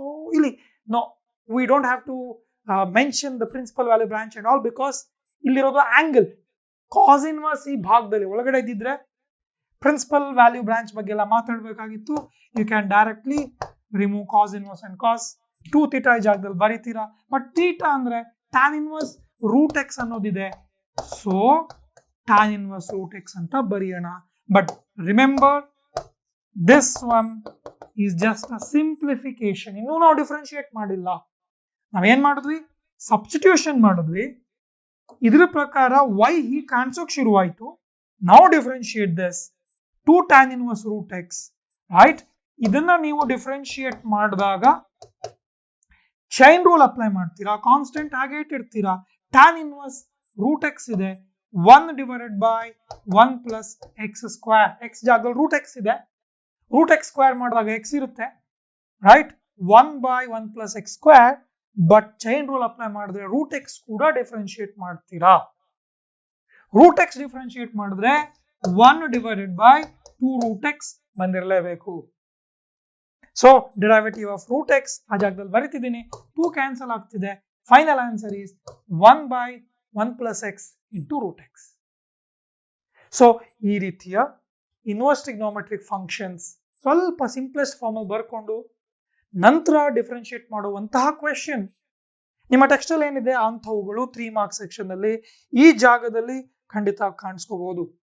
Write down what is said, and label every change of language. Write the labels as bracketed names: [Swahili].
[English] Oh, ಇಲ್ಲಿ no, we don't have to mention the principal value branch and all because [Kannada] ಇಲ್ಲಿರೋದು angle. cos inverse ಈ ಭಾಗದಲ್ಲಿ ಒಳಗಡೆ ಇದ್ದಿದ್ರೆ ಪ್ರಿನ್ಸಿಪಲ್ ವ್ಯಾಲ್ಯೂ ಬ್ರಾಂಚ್ ಬಗ್ಗೆ ಎಲ್ಲ ಮಾತಾಡಬೇಕಾಗಿತ್ತು. [English] You can directly remove cos inverse and cos. 2 theta [Kannada] ಈ ಜಾಗದಲ್ಲಿ ಬರೀತೀರಾ. ಬಟ್ theta ಅಂದ್ರೆ tan inverse √x ಅನ್ನೋದಿದೆ. So tan inverse √x ಅಂತ ಬರೆಯೋಣ. [English] But remember, this one is just a simplification. [Kannada] ಇನ್ನೂ ನಾವು ಡಿಫ್ರೆನ್ಶಿಯೇಟ್ ಮಾಡಿಲ್ಲ. ನಾವೇನ್ ಮಾಡಿದ್ವಿ? ಸಬ್ಸ್ಟಿಟ್ಯೂಷನ್ ಮಾಡಿದ್ವಿ. ಇದ್ರ ಪ್ರಕಾರ y ಹೀಗೆ ಕಾಣಿಸೋಕೆ ಶುರುವಾಯಿತು. [English] ನಾವು differentiate this 2 tan inverse √x. [Kannada] Right, ಇದನ್ನ ನೀವು ಡಿಫ್ರೆನ್ಶಿಯೇಟ್ ಮಾಡಿದಾಗ ಚೈನ್ ರೂಲ್ ಅಪ್ಲೈ ಮಾಡ್ತೀರಾ, ಕಾನ್ಸ್ಟೆಂಟ್ ಹಾಗೆ ಇಟ್ಟಿರ್ತೀರಾ. [English] tan inverse √x ಇದೆ, 1 divided by 1 plus x square. [Kannada] x ಜಾಗದಲ್ಲಿ √x ಇದೆ, √x ಸ್ಕ್ವೇರ್ ಮಾಡಿದಾಗ x ಇರುತ್ತೆ. [English] Right, 1 by 1 plus x square. [Kannada] But chain rule apply ಮಾಡಿದ್ರೆ √x ಕೂಡ ಡಿಫ್ರೆನ್ಶಿಯೇಟ್ ಮಾಡ್ತೀರಾ. √x ಡಿಫ್ರೆನ್ಶಿಯೇಟ್ ಮಾಡಿದ್ರೆ 1 divided by 2 √x ಬಂದಿರಲೇಬೇಕು. So derivative of √x ಆ ಜಾಗದಲ್ಲಿ ಬರೀತಿದ್ದೀನಿ. 2 ಕ್ಯಾನ್ಸಲ್ ಆಗ್ತಿದೆ. [English] Final answer is 1 by 1 plus x into √x. [Kannada] So ಈ ರೀತಿಯ ಇನ್ವರ್ಸ್ ಟ್ರಿಗ್ನೋಮೆಟ್ರಿಕ್ ಫಂಕ್ಷನ್ಸ್ ಸ್ವಲ್ಪ ಸಿಂಪ್ಲೆಸ್ಟ್ ಫಾರ್ಮ್ ಅಲ್ಲಿ ಬರ್ಕೊಂಡು ನಂತರ ಡಿಫ್ರೆನ್ಶಿಯೇಟ್ ಮಾಡುವಂತಹ ಕ್ವೆಶ್ಚನ್ ನಿಮ್ಮ ಟೆಕ್ಸ್ಟ್ ಅಲ್ಲಿ ಏನಿದೆ ಅಂಥವುಗಳು 3 ಮಾರ್ಕ್ಸ್ ಸೆಕ್ಷನ್ ಅಲ್ಲಿ ಈ ಜಾಗದಲ್ಲಿ ಖಂಡಿತ ಕಾಣಿಸ್ಕೋಬಹುದು.